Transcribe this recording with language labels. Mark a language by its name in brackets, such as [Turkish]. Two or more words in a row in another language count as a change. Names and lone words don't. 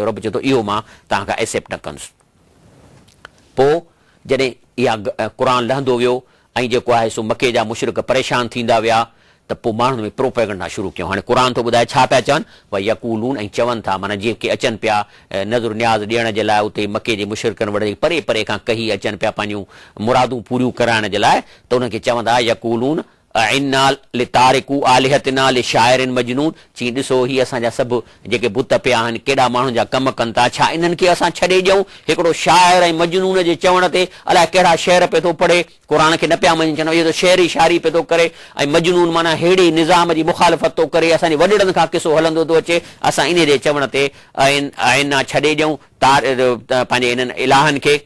[Sindhi] रब चए थो इहो मां तव्हां खां एक्सेप्ट न कंदुसि। पोइ जॾहिं इहा क़ुर लहंदो वियो ऐं जेको आहे सो मके जा मुशरिक परेशान थींदा विया त पोइ माण्हुनि में प्रोपेगंडा शुरू कयूं। हाणे क़ुर थो ॿुधाए छा पिया चवनि, भई यक़ूलून, ऐं चवनि था, माना जेके अचनि पिया नज़र न्याज़ ॾियण जे लाइ उते मके जे मुशरिकनि वटि परे परे खां कही अचनि पिया पंहिंजूं मुरादूं पूरियूं कराइण जे लाइ, त उनखे चवंदा [Arabic] يقولون أئنا لتاركو آلهتنا لشاعر مجنون, [Sindhi] चई ॾिसो ही असांजा सभु जेके बुत पिया आहिनि केॾा माण्हुनि जा कम कनि था, छा इन्हनि खे असां छॾे ॾियूं हिकिड़ो शाइर ऐं मजनून जे चवण ते? अलाए कहिड़ा शेर पियो थो पढ़े, क़ुर खे न पिया मञनि, चवनि इहो त शेर ई शाइरी पियो थो करे, ऐं मजनून माना अहिड़े निज़ाम जी मुखालफ़त थो करे, असांजे वॾड़नि खां किसो हलंदो थो अचे, असां इन जे चवण ते आइना छॾे ॾियूं पंहिंजे इन्हनि इलाहनि खे।